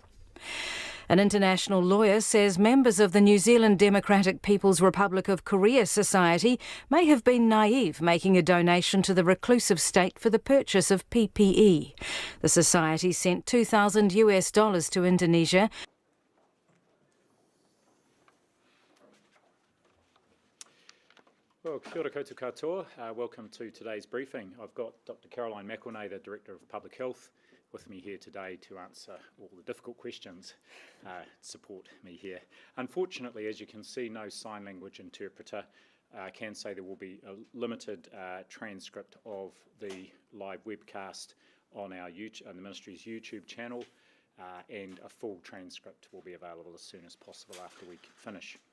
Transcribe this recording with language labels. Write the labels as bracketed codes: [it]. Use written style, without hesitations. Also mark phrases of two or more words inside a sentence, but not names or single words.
[en] An international lawyer says members of the New Zealand Democratic People's Republic of Korea Society may have been naive making a donation to the reclusive state for the purchase of PPE. The society sent $2,000 to Indonesia. Well, [mi] kia ora koutou katoa. [en] Welcome to today's briefing. I've got Dr. Caroline McElnay, the Director of Public Health, with me here today to answer all the difficult questions, support me here. Unfortunately, as you can see, no sign language interpreter. I can say there will be a limited transcript of the live webcast on our the Ministry's YouTube channel, and a full transcript will be available as soon as possible after we finish.